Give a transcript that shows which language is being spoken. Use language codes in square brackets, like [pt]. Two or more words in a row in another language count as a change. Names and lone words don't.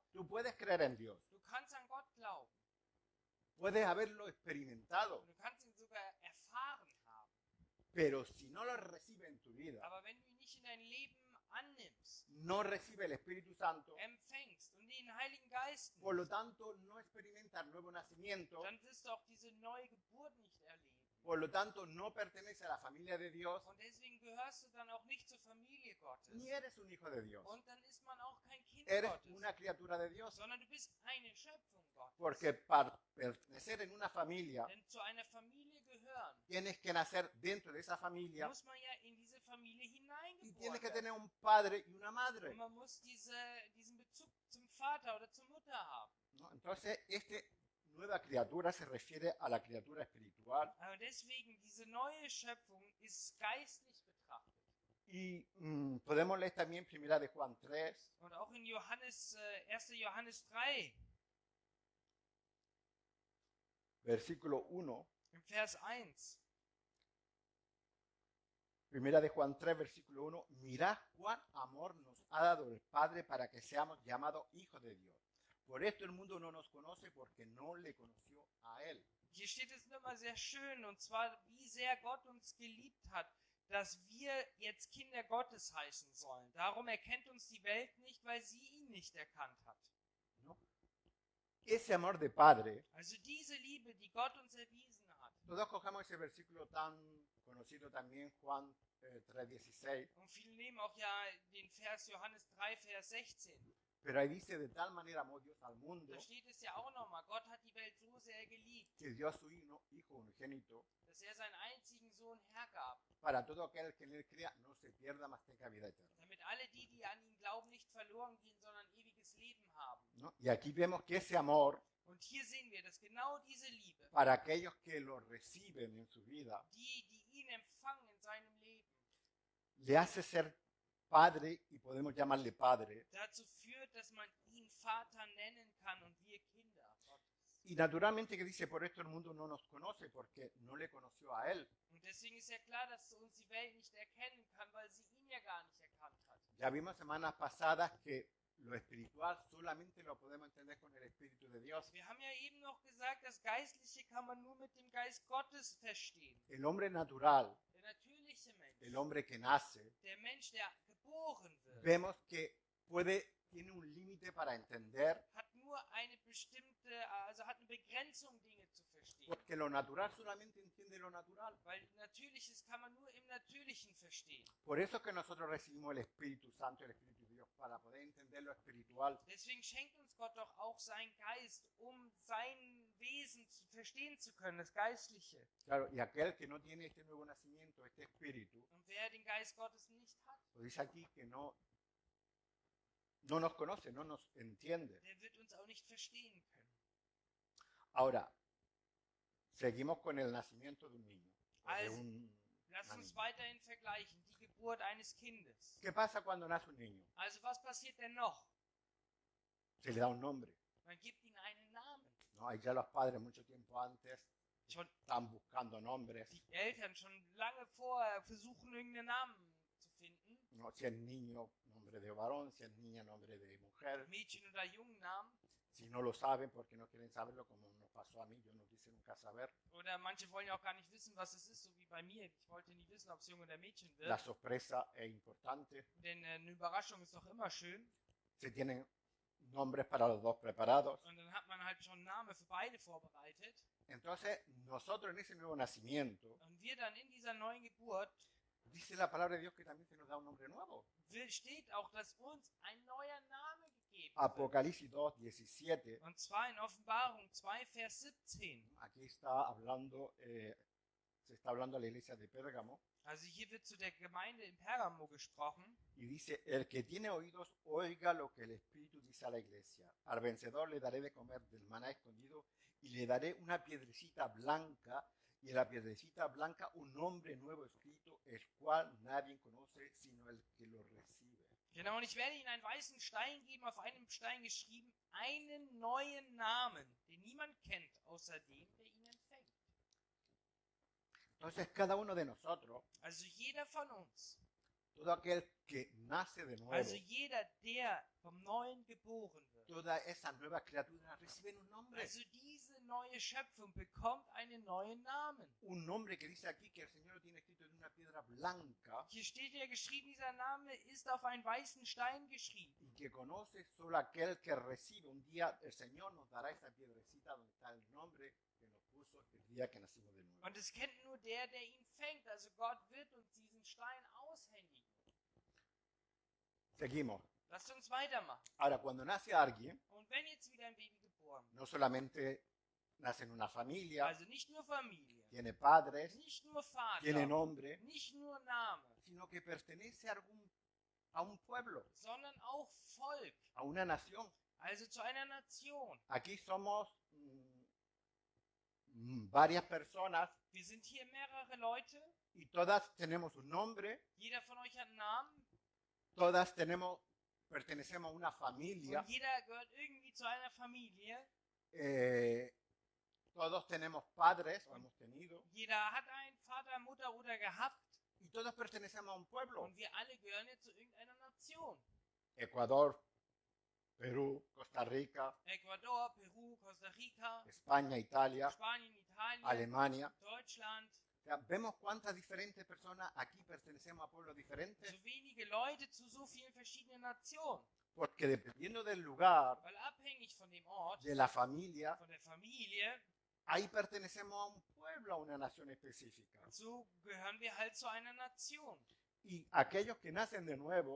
[es] Tú puedes creer en Dios, [de] Du kannst an Gott glauben. [es] puedes haberlo experimentado, [de] Und du kannst ihn sogar erfahren haben. [es] pero si no lo recibes en tu vida, [de] Aber wenn du ihn nicht in dein Leben annimmst, [es] no recibe el Espíritu Santo, [de] empfängst und den Heiligen Geist [es] por lo [de] nimmst, [es] tanto no experimentas nuevo nacimiento, [de] dann wirst du auch diese neue Geburt nicht erleben. [es] por lo tanto no perteneces a la familia de Dios, [de] Und deswegen gehörst du dann auch nicht zur Familie Gottes. [es] ni eres un hijo de Dios. [de] Und dann ist man auch kein Kind [es] Eres [de] Gottes, [es] una criatura de Dios, [de] sondern du bist eine Schöpfung Gottes. [es] porque para pertenecer en una familia [de] Denn zu einer Familie gehören, [es] tienes que nacer dentro de esa familia [de] muss man ja in diese Familie [es] y [de] hineingeboren [es] tienes que [de] werden. [es] tener un padre y una madre. [de] Und man muss diesen Bezug zum Vater oder zur Mutter haben. [es] ¿No? Entonces, esta nueva criatura se refiere a la criatura espiritual [de] Aber deswegen, diese neue Schöpfung ist geistlich betrachtet. [es] y podemos leer también primera de Juan 3, [de] Und auch in Johannes, 1. Johannes 3, [es] versículo 1. [de] im Vers 1. [es] Primera de Juan 3, versículo 1. Mirad cuán amor nos ha dado el Padre para que seamos llamados hijos de Dios. Por esto el mundo no nos conoce porque no le conoció a Él. [de] Hier steht es nochmal sehr schön, und zwar, wie sehr Gott uns geliebt hat, dass wir jetzt Kinder Gottes heißen sollen. Darum erkennt uns die Welt nicht, weil sie ihn nicht erkannt hat. [es] ¿No? Ese amor de Padre, [de] Also diese Liebe, die Gott uns erwiesen hat. [es] todos cogemos ese versículo tan conocido también, Juan 3:16, [de] Und viele nehmen auch ja den Vers Johannes 3, Vers 16. [es] pero ahí dice, de tal manera amó Dios al mundo, [de] Da steht es ja auch nochmal, Gott hat die Welt so sehr geliebt, [es] que dio a su Hijo unigénito, [de] dass er seinen einzigen Sohn hergab, [es] para todo aquel que en Él crea no se pierda, mas tenga vida eterna. [de] damit alle die an ihn glauben, nicht verloren gehen, sondern ewiges Leben haben. [es] ¿No? Y aquí vemos que ese amor, [de] Und hier sehen wir, dass genau diese Liebe, [es] para aquellos que lo reciben en su vida, [de] die ihn empfangen in seinem Leben, [es] le hace ser padre, y podemos llamarle padre, [de] dazu führt, dass man ihn Vater nennen kann und wir Kinder Gottes. [es] y naturalmente que dice, por esto el mundo no nos conoce, porque no le conoció a Él. [de] Und deswegen ist ja klar, dass uns die Welt nicht erkennen kann, weil sie ihn ja gar nicht erkannt hat. [es] Ya vimos semanas pasadas que lo espiritual solamente lo podemos entender con el Espíritu de Dios. [de] Wir haben ja eben noch gesagt, das Geistliche kann man nur mit dem Geist Gottes verstehen. [es] El hombre natural, [de] Der natürliche Mensch, [es] el hombre que nace, [de] der Mensch, der geboren wird, [es] vemos que tiene un límite para entender, [de] hat nur eine bestimmte, also hat eine Begrenzung, Dinge zu verstehen. [es] porque lo natural solamente entiende lo natural. [de] Weil Natürliches kann man nur im Natürlichen verstehen. [es] Por eso es que nosotros recibimos el Espíritu Santo, el Espíritu de Dios, para poder entender lo espiritual. [de] Deswegen schenkt uns Gott doch auch seinen Geist, um sein Wesen verstehen zu können, das Geistliche. [es] Claro, y aquel que no tiene este nuevo nacimiento, este espíritu, [de] Und wer den Geist Gottes nicht hat, [es] lo dice aquí que no nos conoce, no nos entiende. [de] der wird uns auch nicht verstehen können. [es] Ahora, seguimos con el nacimiento de un niño. o de [de] Also, [es] una [de] Lass uns [es] niña. [de] weiterhin vergleichen, die Geburt eines Kindes. [es] ¿Qué pasa cuando nace un niño? [de] Also was passiert denn noch? [es] Se le da un nombre. [de] Man gibt ihm einen Namen. [es] ¿No? Ahí ya los padres mucho tiempo antes [de] Schon [es] están buscando nombres. [de] die Eltern schon lange vorher versuchen, irgendeinen Namen zu finden. [es] ¿No? Si es niño, nombre de varón, si es niña, nombre de mujer. [de] Mädchen- oder Jungennamen. [es] Si no lo saben porque no quieren saberlo, como nos pasó a mí, yo no quise nunca saber. [de] Oder manche wollen ja auch gar nicht wissen, was es ist, so wie bei mir. Ich wollte nie wissen, ob es Junge oder Mädchen [es] La [de] wird. [es] sorpresa es importante. [de] Denn eine Überraschung ist doch immer schön. [es] Se tienen nombres para los dos preparados. [de] Und dann hat man halt schon einen Namen für beide vorbereitet. [es] Entonces, nosotros en ese nuevo nacimiento, [de] Und wir dann in dieser neuen Geburt, [es] dice la palabra de Dios que también se nos da un nombre nuevo. [de] steht auch, dass uns ein neuer Name gegeben wird. [es] Apocalipsis 2, 17. [de] Und zwar in Offenbarung 2, Vers 17. [es] Aquí está hablando, se está hablando a la iglesia de Pérgamo. [de] Also hier wird zu der Gemeinde in Pergamo gesprochen. [es] Y dice, el que tiene oídos, oiga lo que el Espíritu dice a la iglesia. Al vencedor le daré de comer del maná escondido y le daré una piedrecita blanca y en la piedrecita blanca un nombre nuevo escrito, el cual nadie conoce sino el que lo recibe. [de] Genau, und ich werde ihnen einen weißen Stein geben, auf einem Stein geschrieben, einen neuen Namen, den niemand kennt, außer dem, der ihn empfängt. [es] Entonces cada uno de nosotros, [de] Also jeder von uns, [es] todo aquel que nace de nuevo, [de] also jeder, der vom Neuen geboren wird, [es] toda esa nueva criatura reciben un nombre. [de] also diese neue Schöpfung bekommt einen neuen Namen. [es] Un nombre que dice aquí que el Señor lo tiene escrito en una piedra blanca [de] Hier steht ja geschrieben, dieser Name ist auf einen weißen Stein geschrieben. [es] y que conoce solo aquel que recibe. Un día el Señor nos dará esa piedrecita donde está el nombre que nos puso el día que nacimos de nuevo. [de] Und es kennt nur der ihn fängt. Also Gott wird uns diesen Stein aushändigen. [es] Seguimos. [de] Lasst uns weitermachen. [es] Ahora, cuando nace alguien, [de] Und wenn jetzt wieder ein Baby geboren wird, [es] no solamente nace en una familia, [de] also nicht nur Familie, [es] tiene padres, [de] nicht nur Vater, [es] tiene nombre, [de] nicht nur Name, [es] sino que pertenece a un pueblo, [de] sondern auch Volk, [es] a una nación. [de] also zu einer Nation. [es] Aquí somos varias personas [de] Wir sind hier mehrere Leute, [es] y todas tenemos un nombre, [de] jeder von euch hat einen Namen [es] todas pertenecemos a una familia, [de] und jeder gehört irgendwie zu einer Familie. [es] todos tenemos padres, o hemos tenido, [de] Jeder hat einen Vater, Mutter oder gehabt [es] y todos pertenecemos a un pueblo. [de] und wir alle gehören jetzt zu irgendeiner Nation. [es] Ecuador, Perú, Costa Rica, [de] Ecuador, Peru, Costa Rica, [es] España, Italia, [de] Spanien, Italien, [es] Alemania. [de] Deutschland. [es] O sea, vemos cuántas diferentes personas aquí pertenecemos a pueblos diferentes, [de] So wenige Leute zu so vielen verschiedenen Nationen. [es] porque dependiendo del lugar, [de] Weil abhängig von dem Ort, [es] de la familia, [de] von der Familie, [es] ahí pertenecemos a un pueblo, a una nación específica. [de] so gehören wir halt zu einer Nation. [es] Y aquellos que nacen de nuevo